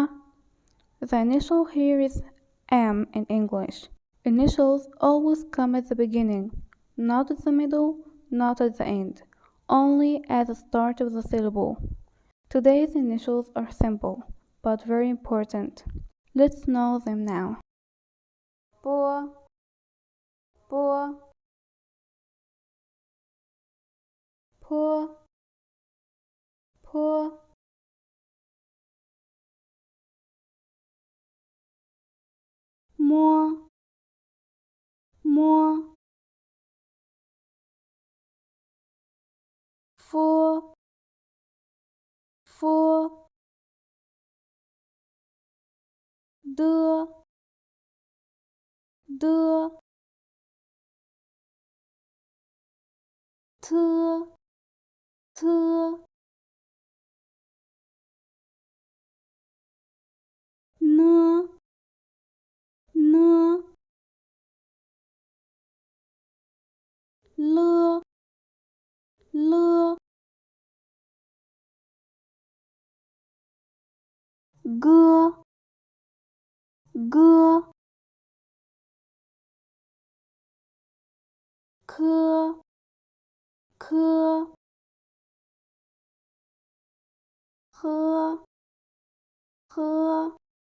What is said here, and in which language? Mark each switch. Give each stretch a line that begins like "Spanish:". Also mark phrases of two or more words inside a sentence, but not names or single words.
English: The initial here is M in English. Initials always come at the beginning, not at the middle, not at the end, only at the start of the syllable. Today's initials are simple, but very important. Let's know them now.
Chinese: Bo, bo, po, po, mo, mo, fo, fo, de, de, te, te, ne, ne, le, le, ge, ge, ke, ke, he, he,